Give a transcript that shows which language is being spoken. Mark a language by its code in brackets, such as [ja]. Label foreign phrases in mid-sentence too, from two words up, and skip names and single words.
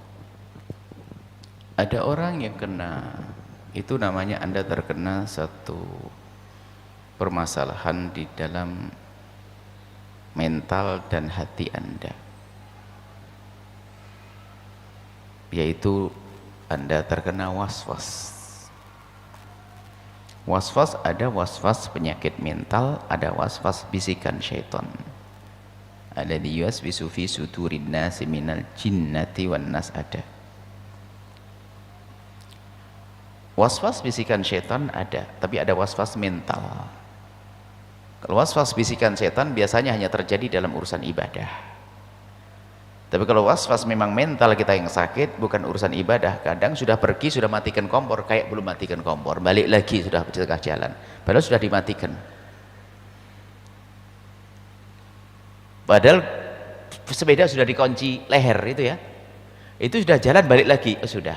[id] Ada orang yang kena, itu namanya Anda terkena satu permasalahan di dalam mental dan hati Anda, yaitu Anda terkena was-was. Was-was, ada was-was penyakit mental, ada was-was bisikan syaitan. Ada di [ar] يوسوس في صدور الناس من الجنة والناس, ada. [id] Was-was bisikan syaitan ada, tapi ada was-was mental. Kalau was-was bisikan setan biasanya hanya terjadi dalam urusan ibadah. Tapi kalau was-was memang mental kita yang sakit, bukan urusan ibadah, kadang sudah pergi, sudah matikan kompor, kayak belum matikan kompor, balik lagi sudah di tengah jalan, padahal sudah dimatikan. Padahal sepeda sudah dikunci leher itu ya, itu sudah jalan balik lagi, sudah.